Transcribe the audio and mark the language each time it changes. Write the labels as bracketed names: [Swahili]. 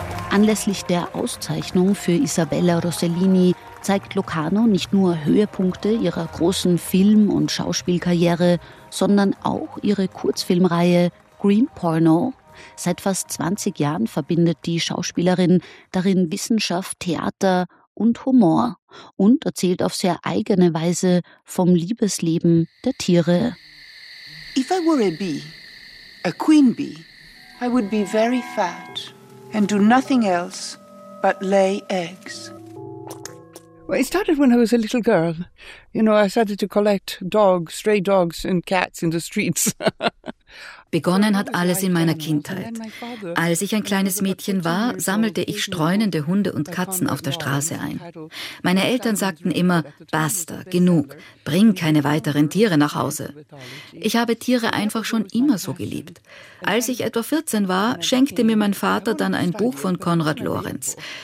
[German] Anlässlich der Auszeichnung für Isabella Rossellini zeigt Locarno nicht nur Höhepunkte ihrer großen Film- und Schauspielkarriere, sondern auch ihre Kurzfilmreihe Green Porno. Seit fast 20 Jahren verbindet die Schauspielerin darin Wissenschaft, Theater und Humor und erzählt auf sehr eigene Weise vom Liebesleben der Tiere. [English] If I were a bee, a queen bee, I would be very fat and do nothing else but lay eggs. Well, it started when I was a little girl. You know, I started to collect dogs, stray dogs and cats in the streets. [German] Begonnen hat alles in meiner Kindheit. Als ich ein kleines Mädchen war, sammelte ich streunende Hunde und Katzen auf der Straße ein. Meine Eltern sagten immer, basta, genug, bring keine weiteren Tiere nach Hause. Ich habe Tiere einfach schon immer so geliebt. Als ich etwa 14 war, schenkte mir mein Vater dann ein Buch von Konrad Lorenz.